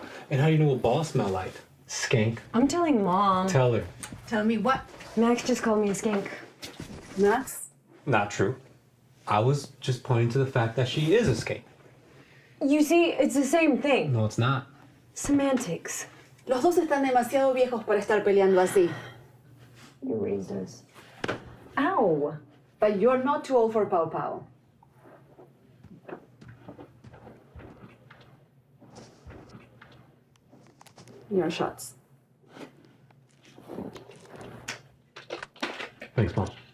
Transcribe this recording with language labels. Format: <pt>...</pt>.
<en>And how do you know what balls smell like? Skank. I'm telling Mom. Tell her. Tell me what? Max just called me a skank. Max? Not true. I was just pointing to the fact that she is a skank. You see, it's the same thing. No, it's not. Semantics.</en> <es>Los dos están demasiado viejos para estar peleando así.</es> <en>You raised us. Ow! But you're not too old for Pow Pow. Your shots. Thanks, Mom.</en>